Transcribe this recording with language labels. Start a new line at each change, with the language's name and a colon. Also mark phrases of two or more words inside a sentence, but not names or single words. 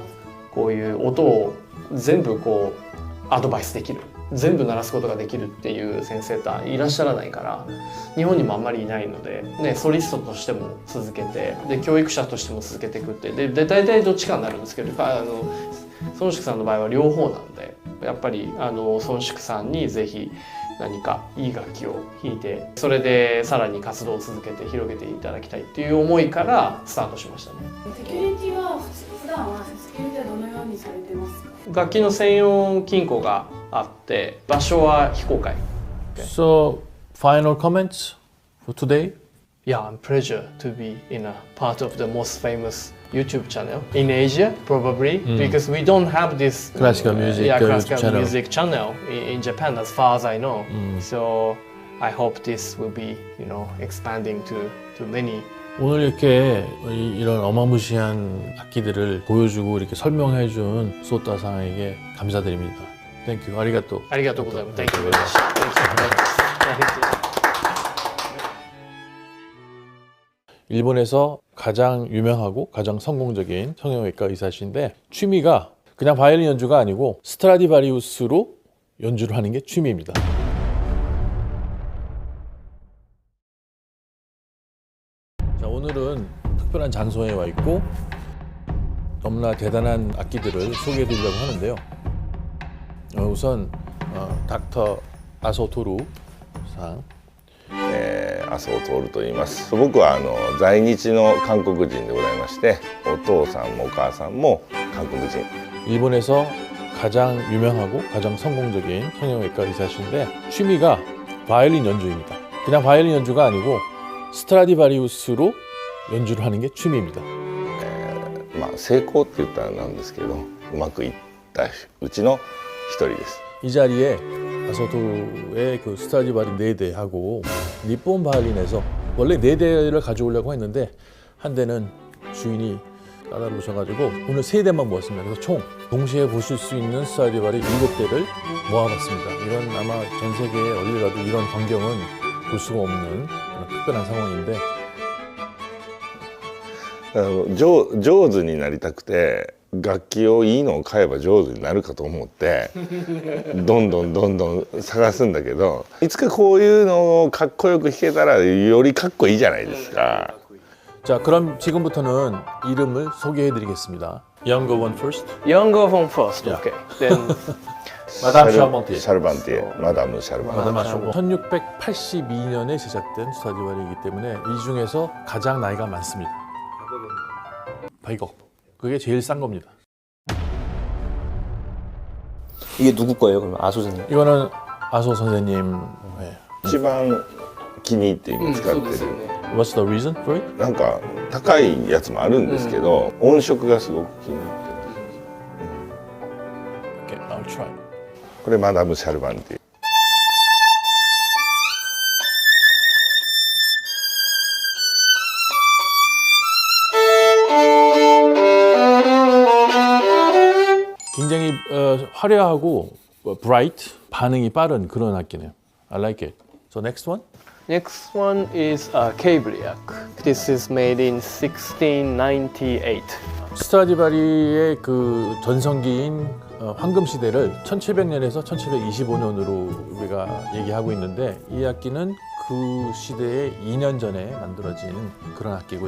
Japanese: こういう音を全部こうアドバイスできる全部鳴らすことができるっていう先生っていらっしゃらないから日本にもあんまりいないので、ね、ソリストとしても続けてで教育者としても続けていくってで大体どっちかになるんですけど孫宿さんの場合は両方なんでやっぱり孫宿さんにぜひ何かいい楽器を弾いてそれでさらに活動を続けて広げていただきたいっていう思いからスタートしましたね。セキュリティは普段はセキュリティはどのようにされてますか？楽器の専用金庫があって場所は非公開。
English: So final comments for today? Yeah, I'm pleasure to be in a part of the most famous YouTube channel in Asia, probably because we don't have this Classical music classical channel. music channel in Japan, as far as I know. So I hope this will be, expanding to many.
Korean: 오늘 이렇게 이런 어마무시한 악기들을 보여주고 이렇게 설명해준 소타상에게 감사드립니다.
English: Thank you.
Japanese: 아리가또. ありがとうございます。
English: Thank you very much. Thank you.
Korean: 일본에서 가장 유명하고 가장 성공적인 성형외과 의사신데 취미가 그냥 바이올린 연주가 아니고 스트라디바리우스로 연주를 하는 게 취미입니다. 자, 오늘은 특별한 장소에 와 있고 너무나 대단한 악기들을 소개해 드리려고 하는데요. 우선 닥터 아소토루 상
Japanese: 麻生徹と言います。僕は在日の韓国人でございまして、お父さんもお母さんも韓国人。
Korean: 일본에서 가장 유명하고 가장 성공적인 성형외과 의사신데 취미가 바이올린 연주입니다. 그냥 바이올린 연주가 아니고 스트라디바리우스로 연주를 하는 게 취미입니다.
Japanese: 成功って言ったらなんですけど、うまくいったうちの一人です。
Korean: 이 자리에 아소토의 그 스트라디바리 4대하고 니폰 바이올린에서 원래 4대를 가져오려고 했는데 한 대는 주인이 까다로우셔가지고 오늘 3대만 모았습니다. 그래서 총 동시에 보실 수 있는 스트라디바리 7대를 모아봤습니다. 이건 아마 전 세계에 어딜 가도 이런 광경은 볼 수가 없는 그런 특별한 상황인데
Japanese: 上手になりたくて楽器をいいのを買えば上手になるかと思ってどんどん探すんだけどいつかこういうのをかっこよく弾けたらよりかっこいいじゃないですか。
Korean: 자, 그럼 지금부터는 이름을 소개해드리겠습니다.
English: Younger one first. Younger one first. Yeah. Okay. Then
Korean: 마담 샤르반티에.
Japanese: シャルバンティエマダムシャルバンティエ
Korean: 마담 샤르반. 1682년에 제작된 스트라디바리이기 때문에 이 중에서 가장 나이가 많습니다. 100억. 그게 제일 싼 겁니다. 이게 누구 거예요? 그러면 아소 선생님? 이거는 아소 선생님. 네.
Japanese: 一番気に入って今使ってる、
English: What's the reason for it?
Japanese: なんか高いやつもあるんですけど、音色がすごく気に入ってる
English: Okay, I'll try.
Japanese: これマダムシャルバンティエ
Korean: 굉장히 화려하고 bright, 반응이 빠른 그런 악기네요.
English: I like it. So next one? next one is Cabriac. This is made in 1698.
Korean: 스트라디바리의 그 전성기인 황금 시대를 1700년에서 1725년으로 우리가 얘기하고 있는데 이 악기는 그 시대의 2년 전에 만들어진 그런 악기고요.